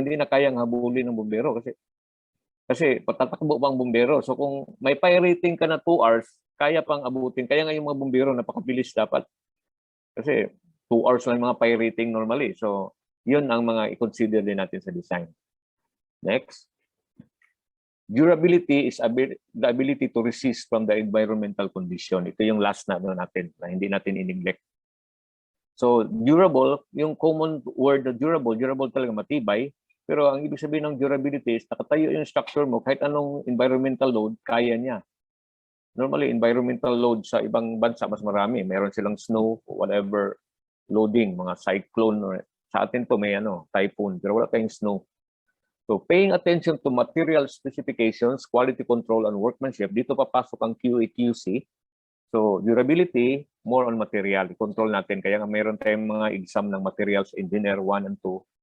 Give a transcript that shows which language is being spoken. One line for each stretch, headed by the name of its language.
Filipino: Hindi na kayang habulin ng bumbero kasi patatakbo pa ang bumbero. So kung may fire rating ka na 2 hours, kaya pang abutin. Kaya nga yung mga bumbero napakabilis dapat. Kasi 2 hours lang mga fire rating normally. So yun ang mga i-consider din natin sa design. Next.
English: Durability is the ability to resist from the environmental condition.
Filipino: Ito yung last na natin na hindi natin i-neglect. So durable, yung common word na durable talaga matibay. Pero ang ibig sabihin ng durability is nakatayo yung structure mo kahit anong environmental load, kaya niya. Normally, environmental load sa ibang bansa mas marami. Meron silang snow, whatever loading, mga cyclone. Or, sa atin to may typhoon, pero wala tayong snow.
English: So paying attention to material specifications, quality control, and workmanship,
Filipino: dito papasok ang
English: QA/QC. So durability, more on material.
Filipino: I-control natin. Kaya nga meron tayong mga exam ng materials engineer 1 and 2.